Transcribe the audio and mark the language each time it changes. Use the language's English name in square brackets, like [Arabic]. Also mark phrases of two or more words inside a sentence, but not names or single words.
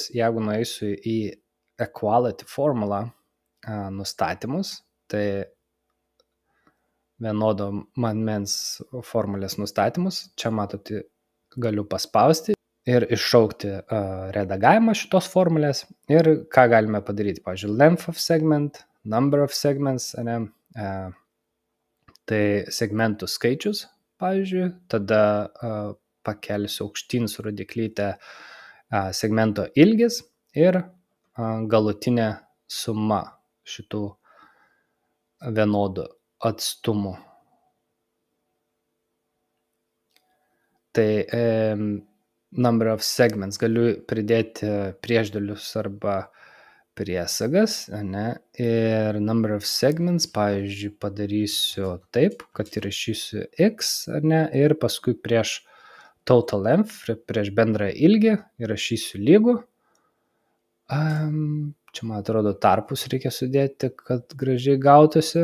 [Lithuanian] Jeigu nueisiu į [English] equality formula [Lithuanian] nustatymus, tai vienodo matmens formulės nustatymus, čia matote, galiu paspausti ir iššaukti redagavimą šitos formulės, ir ką galime padaryti, pavyzdžiui, [English] length of segment, number of segments, [Lithuanian] ne, tai segmentų skaičius, pavyzdžiui, tada pakelsiu aukštyn su rodiklyte segmento ilgis ir galutinė suma šitų vienodų atstumų. Tai [English] number of segments [Lithuanian] galiu pridėti priešdėlius arba priesagas, ne? [English] Ir number of segments, [Lithuanian] pavyzdžiui, padarysiu taip, kad įrašysiu x, ar ne, ir paskui prieš [English] total length, [Lithuanian] prieš bendrą ilgį įrašysiu lygų. Čia, man atrodo, tarpus reikia sudėti, kad gražiai gautųsi.